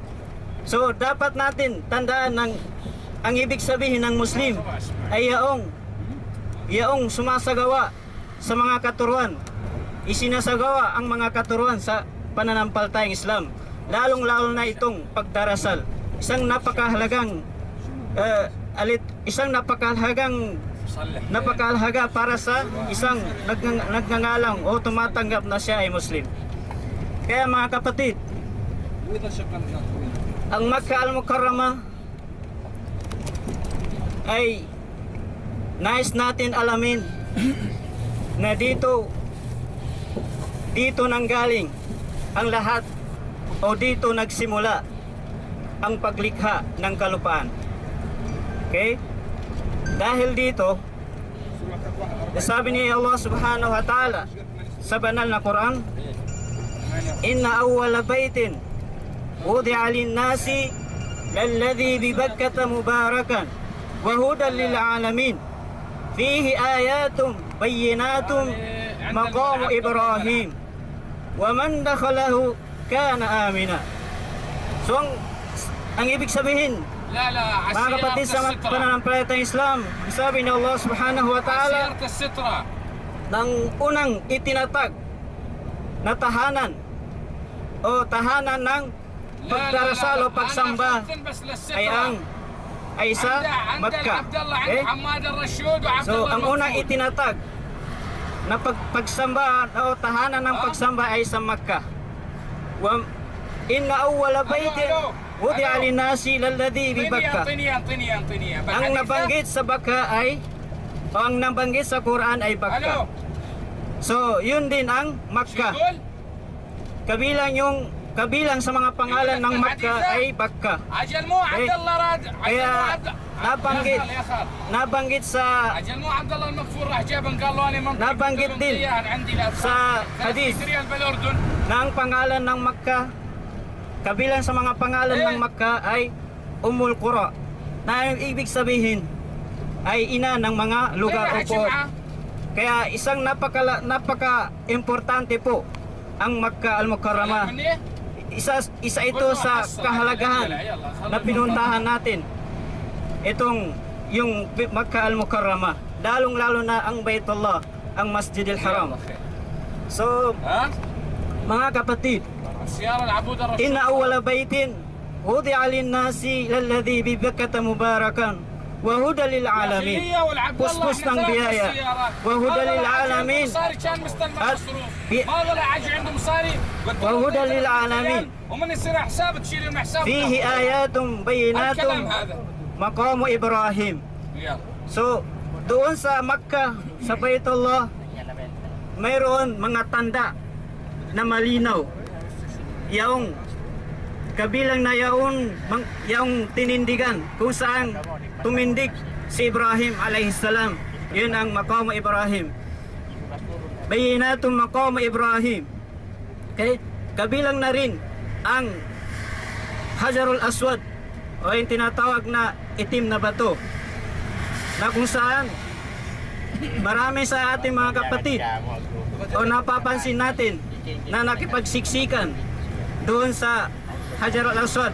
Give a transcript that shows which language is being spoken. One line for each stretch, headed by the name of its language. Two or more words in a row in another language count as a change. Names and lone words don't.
Filipino: So dapat natin tandaan ng ang ibig sabihin ng Muslim ay yaong sumasagawa sa mga katuruan, isinasagawa ang mga katuruan sa pananampalatayang Islam, lalong-lalo na itong pagdarasal. Isang napakahalagang napakahalaga para sa isang nagngangalang o tumatanggap na siya ay Muslim. Kaya mga kapatid, ang Makkah al-Mukarramah ay nais natin alamin na dito nanggaling ang lahat o dito nagsimula ang paglikha ng kalupaan. Okay? Dahil dito, sabi ni Allah
Arabic: سبحانه وتعالى
Filipino: sa banal na Quran,
Arabic: إن أول بيت وضع للناس للذي ببكة مباركا وهدى للعالمين فيه آيات بينات مقام إبراهيم ومن دخله كان آمنا.
Filipino: So ang ibig sabihin, mga kapatid sa pananampalatayang Islam, sabi ni Allah
Arabic: سبحانه وتعالى
Filipino: ng unang itinatag na tahanan o tahanan ng pagdarasal o pagsamba ay sa Makkah. Okay? So ang unang itinatag na pagsamba o tahanan ng pagsamba ay sa Makkah.
Arabic: وإن أول بيت وضع للناس للذي ببكة.
Filipino: Ang nabanggit sa Bakkah ay o ang nabanggit sa Quran ay Bakkah. So yun din ang Makkah. Kabilang sa mga pangalan ng Makkah ay Bakkah. Kaya nabanggit din sa hadith na ang pangalan ng Makkah, kabilang sa mga pangalan ng Makkah ay Ummul Qura, na ang ibig sabihin ay ina ng mga lugar o poot. Kaya isang napaka-importante po ang Makkah al-Mukarramah. Isa ito sa kahalagahan na pinuntahan natin, itong yung Makkah al-Mukarramah, lalong-lalo na ang Baitullah, ang Masjidil Haram. So mga kapatid,
Arabic: إن أول بيت وضع للناس للذي ببكة مباركا وهدى للعالمين.
Filipino: Puspos ng biyaya
Arabic: وهدى للعالمين
Filipino: at
Arabic: وهدى للعالمين فيه آيات بينات مقام إبراهيم.
Filipino: So doon sa Makkah, sa Baitullah, mayroon mga tanda na malinaw, yaong kabilang na yaong tinindigan kung saan tumindig si Ibrahim alayhisalam. Yun ang
Arabic: مقام إبراهيم، بينات مقام إبراهيم.
Filipino: Okay? Kabilang na rin ang Hajarul Aswad o yung tinatawag na itim na bato, na kung saan marami sa ating mga kapatid o napapansin natin na nakipagsiksikan doon sa Hajarul Aswad.